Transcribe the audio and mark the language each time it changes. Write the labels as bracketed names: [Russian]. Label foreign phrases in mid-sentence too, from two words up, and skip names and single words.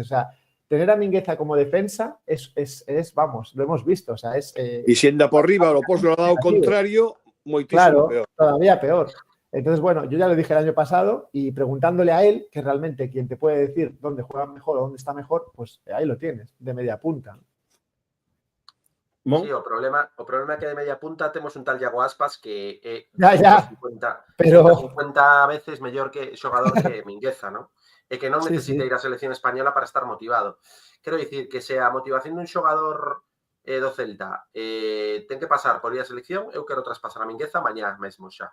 [Spanish] O sea, tener a Mingueza como defensa es vamos, lo hemos visto. O sea, es... y siendo por arriba, lo posto al lado contrario, moitísimo claro, peor. Todavía peor. Entonces, bueno, yo ya lo dije el año pasado y preguntándole a él, que realmente quien te puede decir dónde juega mejor o dónde está mejor, pues ahí lo tienes, de media punta. Sí, [Galician] o problema é que de media punta temos un tal Iago Aspas que é 150 veces mellor que xogador que Mingueza, ¿no? E que non necesita ir á selección española para estar motivado. Quero dicir que se a motivación dun xogador do Celta ten que pasar por ir á selección, eu quero traspasar a Mingueza mañá mesmo xa.